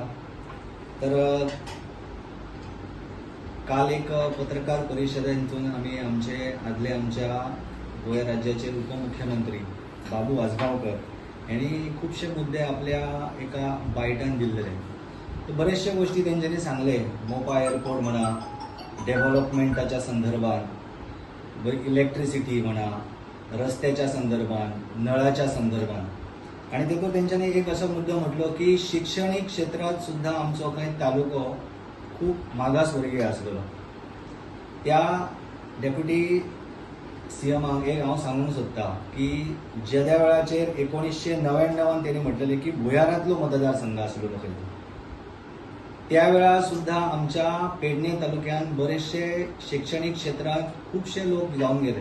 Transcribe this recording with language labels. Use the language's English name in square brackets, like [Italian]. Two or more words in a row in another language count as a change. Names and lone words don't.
[Marathi] तर काल एक पत्रकार परिषदेतून आम्ही आमच्या गोंय राज्याचे उपमुख्यमंत्री बाबू आजगावकर यांनी खूपशे मुद्दे आपल्या एका बायटान दिल्ले. तर बरेचशे गोष्टी त्यांच्यानी सांगले. मोपा एअरपोर्ट म्हणा, डेव्हलपमेंटाच्या संदर्भात, इलेक्ट्रिसिटी म्हणा, रस्त्याच्या संदर्भात, नळाच्या संदर्भात. आणि देखो त्यांच्यानी एक असं मुद्दा म्हटलो की शैक्षणिक क्षेत्रात सुद्धा आमचो काही तालुको खूप मागासवर्गीय आसलेलो. [Konkani] त्या डेप्युटी सीएमाक एक हांव सांगूंक सोदता की ज्या वेळाचेर 1999 त्यांनी म्हटलेले की भुयारांतलो मतदारसंघ आसलो खंय, त्या वेळा सुद्धा आमच्या पेडणे तालुक्यात बरेचशे शैक्षणिक क्षेत्रात खूपशे लोक जाऊन गेले.